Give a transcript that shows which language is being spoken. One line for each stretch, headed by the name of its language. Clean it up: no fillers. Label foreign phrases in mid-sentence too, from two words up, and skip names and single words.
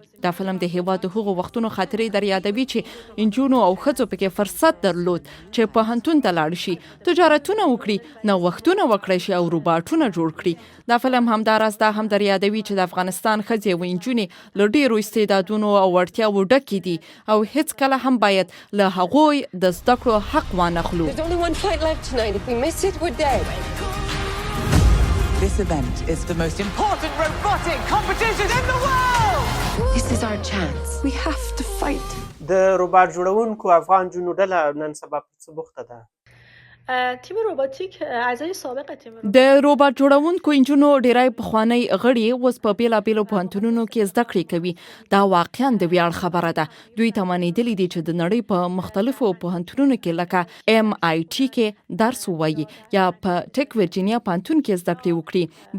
Pashto: دا فلم د هیواد د هغو وختونو خاطرې در یادوي چې انجونو او ښځو پکې فرصت درلود چې پوهنتون ته لاړ شي، تجارتونه وکړي، نوښتونه وکړي شي او روباټونه جوړ کړي. دا فلم همداراز دا هم در یادوي چې د افغانستان ښځې او انجونې له ډېرو استعدادونو او وړتیاوو ډکې دي او هیڅ کله هم باید له هغوی د زده کړو حق وانخلو.
English: There's only one fight left tonight. If we miss it, we're dead. This event is the most important robotic competition in the world! This is our chance. We have to fight.
Pashto: د روباټ جوړونکو افغان جنو ډله نن سبا په څه بوخته ده؟
Persian: تیم روباتیک اعضای سابق تیم
Pashto: د روباټ جوړونکو انجونو ډیری پخوانی غړي اوس په بیلابیلو پوهنتونونو کې زده کړې کوي. دا واقعا د ویاړ خبره ده. دوی تمانېدلي دي چې د نړۍ په مختلفو پوهنتونونو کې لکه MIT کې درس ووایي یا په ټیک ورجینیا پوهنتون کې زده کړې وکړي.